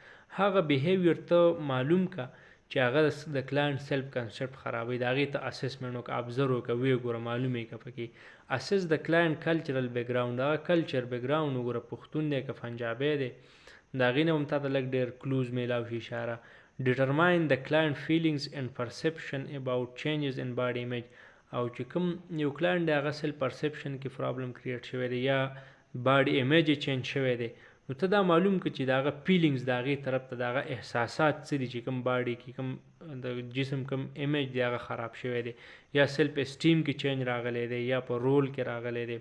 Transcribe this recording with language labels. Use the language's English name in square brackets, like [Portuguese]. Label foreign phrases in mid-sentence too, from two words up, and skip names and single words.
[Pashto] هغه بیهیویر ته معلوم که چې هغه د کلاینټ [English] self concept [Pashto] خرابوي د هغې ته اسسمنټ وکړه ابزرو وکړه ویې ګوره معلوم یې که پکې. [English] assess the client cultural background. [Pashto] هغه [English] culture background [Pashto] وګوره پښتون دی که پنجابی دی د هغې نه هم تا ته لږ ډېر کلوز میلاو شي اشاره. [English] determine the client feelings and perception about changes in body image. [Pashto] او چې کوم یو کلاینټ دی هغه [English] self perception [Pashto] کې پرابلم کریټ شوی دی یا [English] body image change [Pashto] شوی دی، نو ته دا معلوم کړه چې د هغه فیلینګز د هغې طرف ته د هغه احساسات څه دي چې کوم باډي کې کوم د جسم کوم ایمیج دی هغه خراب شوی دی، یا [English] self esteem [Pashto] کې چینج راغلی دی یا په رول کې راغلی دی.